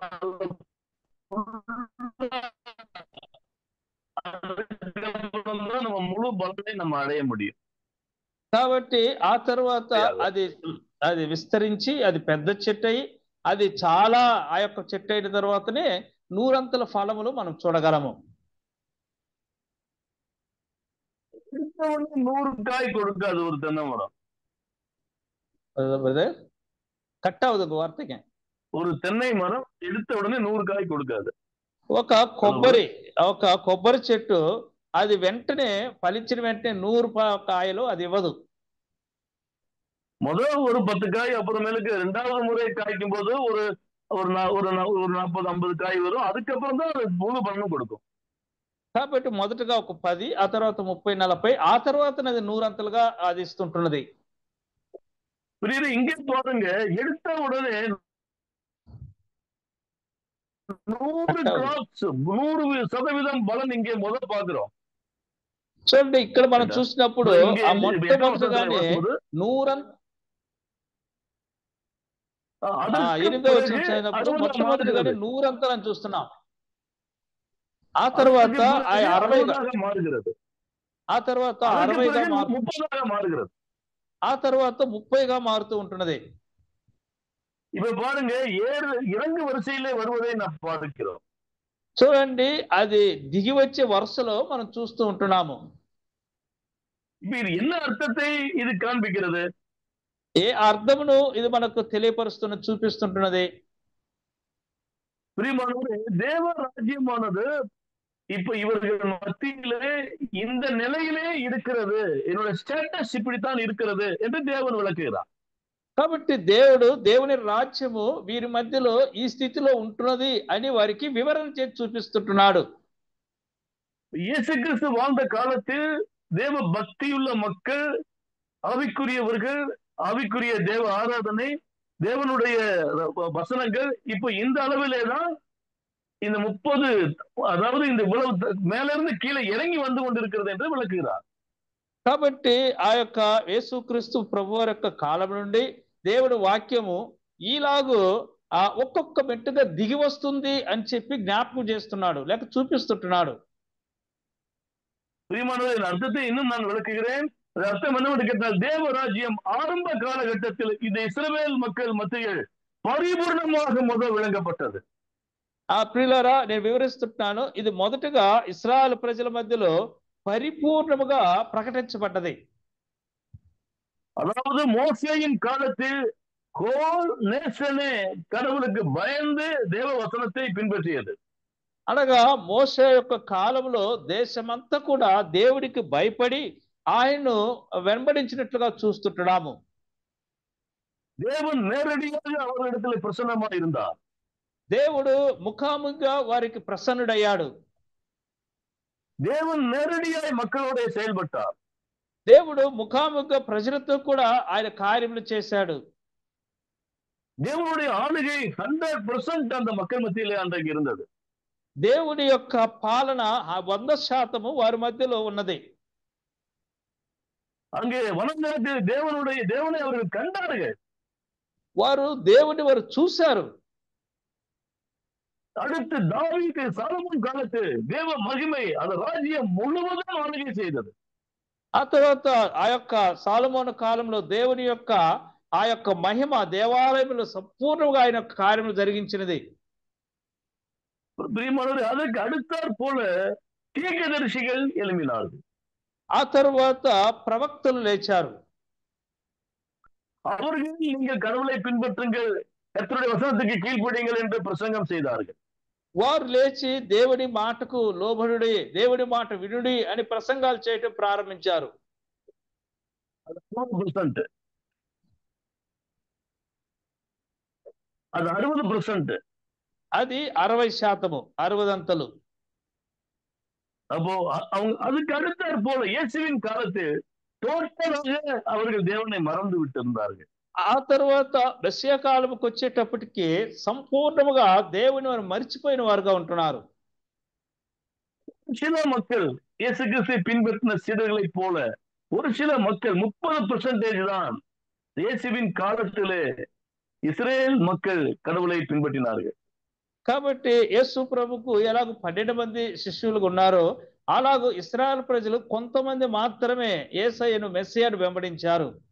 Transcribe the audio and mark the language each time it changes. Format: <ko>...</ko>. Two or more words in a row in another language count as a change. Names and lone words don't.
<ta>நம்ம முழு பலனை நம்ம அடைய முடியும்.</ta> <te>కాబట్టి ఆ తర్వాత అది అది విస్తరించి అది పెద్ద చెట్టు అయి అది చాలా ఆ యొక్క చెట్టు అయిన తర్వాతనే 100 ఫలములు మనం చూడగలము.</te> <ta>100 காய் கொடுக்காது ஒரு தென்னை மரம்.</ta> <te>కట్ అవ్వదు వార్తకి.</te> <ta>ஒரு தென்னை மரம் எடுத்த உடனே 100 காய் கொடுக்காது.</ta> <te>ఒక కొబ్బరి చెట్టు అది వెంటనే ఫలించిన వెంటనే 100 కాయలు అది ఇవ్వదు.</te> <ta>முதல் ஒரு 10 காய், அப்புறமேலுக்கு 2வது முறை காய்க்கும் போது ஒரு 40-50 காய் வரும். அதுக்கப்புறம் தான் அது முழு பலனும் கொடுக்கும்.</ta> <te>కాబట్టి మొదటగా ఒక 10, ఆ తర్వాత 30-40, ఆ తర్వాత అది 100 అది ఇస్తుంటున్నది.</te> <ta>இங்கே பாருங்க, எடுத்த உடனே 100% பலன் இங்கே முதல் பாக்குறோம்.</ta> <te>చూడండి, ఇక్కడ మనం చూసినప్పుడు ఆ మొట్టమొదటిగానే 8వ వచనం చదివినప్పుడు మొట్టమొదటిగానే 100 అని చూస్తున్నాం. ఆ తర్వాత 60గా మారుகிறது, ఆ తర్వాత 60గా మారుகிறது, ఆ తర్వాత 30గా మారుతూ ఉంటున్నది.</te> <ta>இப்ப பாருங்க, இறங்கு வரிசையிலே வருவதை நாம் பார்க்கிறோம்.</ta> <te>చూడండి, అది దిగి వచ్చే వరుసలో మనం చూస్తూ ఉంటున్నాము.</te> <ta>இது என்ன అర్థத்தை இது காண்பிக்கிறது?</ta> <te>ఏ అర్థమును ఇది మనకు తెలియపరుస్తున్న చూపిస్తుంటున్నది?</te> <ta>பிரியமானவரே, தேவ ராஜ்யமானது இப்ப இவர்கள் மத்தியிலே இந்த நிலையிலே இருக்கிறது, என்னோட ஸ்டேட்டஸ் இப்படித்தான் இருக்கிறது என்று தேவன் விளக்குகிறார்.</ta> <te>కాబట్టి దేవుని రాజ్యము వీరి మధ్యలో ఈ స్థితిలో ఉంటున్నది అని వారికి వివరణ చేసి చూపిస్తుంటున్నాడు.</te> <ta>இயேசு கிறிஸ்து வாழ்ந்த காலத்தில் தேவ பக்தியுள்ள மக்கள், ஆவிக்குரியவர்கள், ஆவிக்குரிய தேவ ஆராதனை, தேவனுடைய வசனங்கள் இப்ப இந்த அளவிலே தான் இந்த 30, அதாவது இந்த மேல இருந்து கீழே இறங்கி வந்து கொண்டிருக்கிறது என்று விளக்குகிறார்.</ta> <te>కాబట్టి ఆ యొక్క యేసుక్రీస్తు ప్రభువారి యొక్క కాలం నుండి దేవుడి వాక్యము ఈలాగు ఒక్కొక్క మెట్టుగా దిగి వస్తుంది అని చెప్పి జ్ఞాపకం చేస్తున్నాడు, లేక చూపిస్తుంటున్నాడు.</te> <ta>பிரியமானவரின் அர்த்தத்தை இன்னும் நான் விளக்குகிறேன். அர்த்தம் என்னவென்று கேட்டால், தேவராஜ்யம் ஆரம்ப காலகட்டத்தில் இந்த இஸ்ரவேல் மக்கள் மத்தியில் பரிபூர்ணமாக முதல் விளங்கப்பட்டது.</ta> <te>ఆ ప్రియులారా, నేను వివరిస్తున్నాను. ఇది మొదటగా ఇశ్రాయేలు ప్రజల మధ్యలో పరిపూర్ణముగా ప్రకటించబడ్డది.</te> <ta>அதாவது மோசேயின் காலத்தில்</ta> <en>whole nation</en> <ta>கடவுளுக்கு பயந்து தேவ வசனத்தை பின்பற்றியது.</ta> <te>అనగా మోషే యొక్క కాలంలో దేశమంతా కూడా దేవుడికి భయపడి ఆయన్ను వెంబడించినట్లుగా చూస్తుంటున్నాము.</te> <ta>தேவன் நேரடியாக அவர்களிடத்தில் பிரசன்னமாக இருந்தார்.</ta> <te>దేవుడు ముఖాముఖిగా వారికి ప్రసన్నుడయ్యాడు.</te> <ta>தேவன் நேரடியாய் மக்களோட செயல்பட்டார்.</ta> <te>దేవుడు ముఖాముఖిగా ప్రజలతో కూడా ఆయన కార్యములు చేశాడు.</te> <ta>தேவனுடைய ஆளுகை 100% அந்த மக்கள் மத்தியிலே அன்றைக்கு இருந்தது.</ta> <te>దేవుడి యొక్క పాలన 100% వారి మధ్యలో ఉన్నది.</te> <ta>அங்கே வனத்தில் தேவனை அவர்கள் கண்டார்கள்.</ta> <te>వారు దేవుని వారు చూశారు.</te> <ta>அடுத்து தாவீது சாலமோன் காலத்தில் தேவ மகிமை அந்த ராஜ்யம் முழுவதும் ஆளுகை செய்தது.</ta> <te>ఆ తర్వాత ఆ యొక్క సాలమోను కాలంలో దేవుని యొక్క ఆ యొక్క మహిమ దేవాలయంలో సంపూర్ణంగా ఆయన కార్యములు జరిగించినది.</te> <ta>பிரியமானவரே, அதற்கு அடுத்தாற் போல தீர்க்கதரிசிகள் எழும்பினார்கள்.</ta> <te>ఆ తర్వాత ప్రవక్తలు లేచారు.</te> <ta>அவர்கள் நீங்கள் கடவுளை பின்பற்றுங்கள், கர்த்தருடைய வசனத்துக்கு கீழ்ப்படியுங்கள் என்று பிரசங்கம் செய்தார்கள்.</ta> <te>వారు లేచి దేవుడి మాటకు లోబడుడి, దేవుడి మాట వినుడి అని ప్రసంగాలు చేయటం ప్రారంభించారు.</te> <ta>அது 60%. அது 60%.</ta> <te>అది 60%, 60</te> <ta>அப்போ அவங்க அதுக்கு அடுத்தாற் போல இயேசுவின் காலத்தில் டோட்டலாக அவர்கள் தேவனை மறந்து விட்டிருந்தார்கள்.</ta> <te>ఆ తర్వాత మెస్సియా కాలంకి వచ్చేటప్పటికి సంపూర్ణముగా దేవుని వారు మరిచిపోయిన వారుగా ఉంటున్నారు.</te> <ta>சில மக்கள் இயேசு கிறிஸ்துவை பின்பற்றின சீடர்களை போல ஒரு சில மக்கள் 30% தான் இயேசுவின் காலத்திலே இஸ்ரேல் மக்கள் கடவுளை பின்பற்றினார்கள்.</ta> <te>కాబట్టి యేసు ప్రభుకు ఎలాగ 12 మంది శిష్యులు ఉన్నారో అలాగూ ఇశ్రాయేల్ ప్రజలు కొంతమంది మాత్రమే యేసయ్యను మెస్సియాను వెంబడించారు.</te>